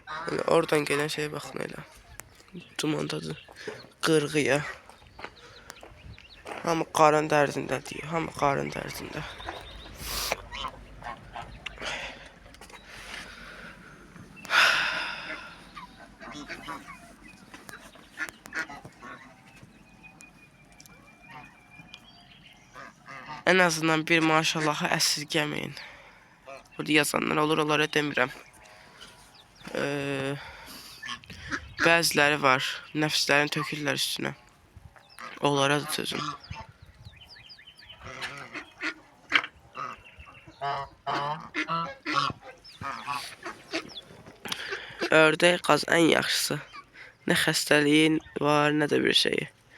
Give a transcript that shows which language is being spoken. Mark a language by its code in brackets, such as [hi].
[tr] Yani oradan gelen şeye bakın öyle. [az] Dumandadır. Qırğıya. Hamı qarın dərdində deyir. Hamı qarın dərdində. [tr] En azından [az] bir maşallahı əsirgəməyin. Burada yazanlar olur, onlara demirəm. Bəziləri var, nəfslərini tökürlər üstünə. Onlara da sözüm. Ördək qaz ən yaxşısı. Nə xəstəliyin var, nə də bir şeyi.